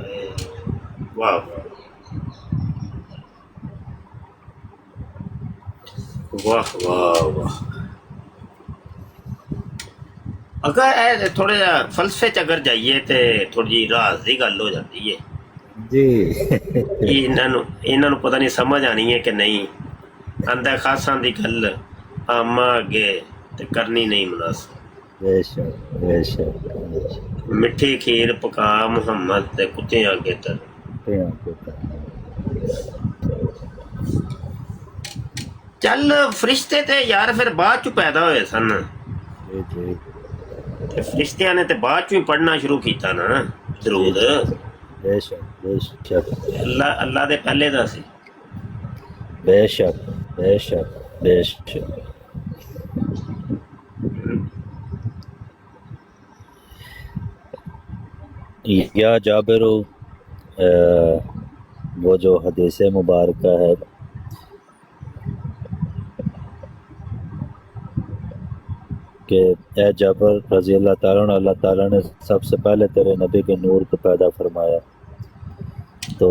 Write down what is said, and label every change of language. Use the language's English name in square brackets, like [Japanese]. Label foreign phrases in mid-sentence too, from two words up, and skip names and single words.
[Punjabi] واہ واہ واہ واہ. اگر تھوڑے جا فلسفے چ اگر جائیے تو تھوڑی جی راز کی گل ہو جاتی ہے جی. انہوں پتہ نہیں سمجھ آنی ہے کہ نہیں. آندہ خاصاں دی گل آما اگے تے کرنی نہیں مناسب. [Urdu] بے شک بے شک. [Punjabi] مٹھی کھیر پکا محمد تے کتے آگے تر. چل فرشتے تے یار پھر بعد چ پیدا ہوئے سن، تے فرشتیاں نے تے بعد چ ہی پڑھنا شروع کیتا نا درود. [Urdu] بے شک بے شک. [Punjabi] اللہ دے پہلے دا سی. [Urdu] بے شک بے شک بے شک. یا جابر وہ جو حدیث مبارکہ ہے کہ اے جعفر رضی اللہ تعالیٰ نے سب سے پہلے تیرے نبی کے نور کو پیدا فرمایا، تو